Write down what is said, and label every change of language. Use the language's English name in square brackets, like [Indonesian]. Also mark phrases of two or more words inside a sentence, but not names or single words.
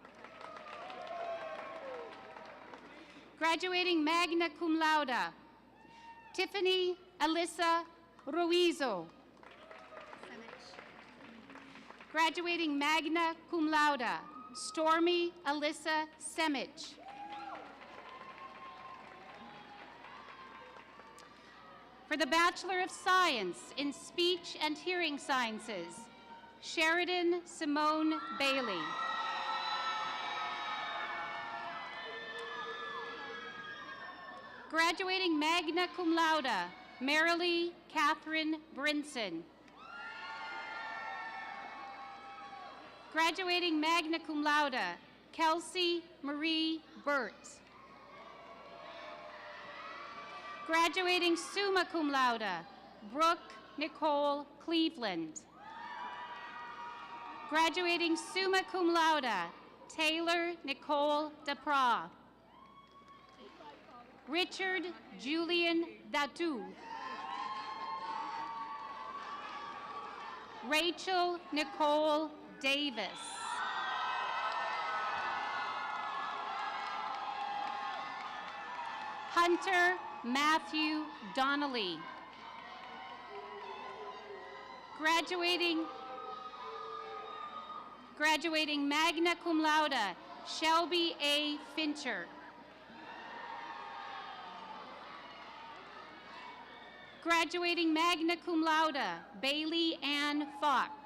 [English] Graduating [Latin] magna cum laude, [English] Tiffany Alyssa Ruizo. Graduating [Latin] magna cum laude, [English] Stormy Alyssa Semich. For the Bachelor of Science in Speech and Hearing Sciences, Sheridan Simone Bailey. Graduating [Latin] magna cum laude, [English] Marilee Catherine Brinson. Graduating [Latin] magna cum laude, [English] Kelsey Marie Burt. Graduating [Latin] summa cum laude, [English] Brooke Nicole Cleveland. Graduating [Latin] summa cum laude, [English] Taylor Nicole DePra. Richard Julian Datu. Rachel Nicole Davis. Hunter Matthew Donnelly. Graduating [Latin] magna cum laude, [English] Shelby A. Fincher. Graduating [Latin] magna cum laude, [English] Bailey Ann Fox.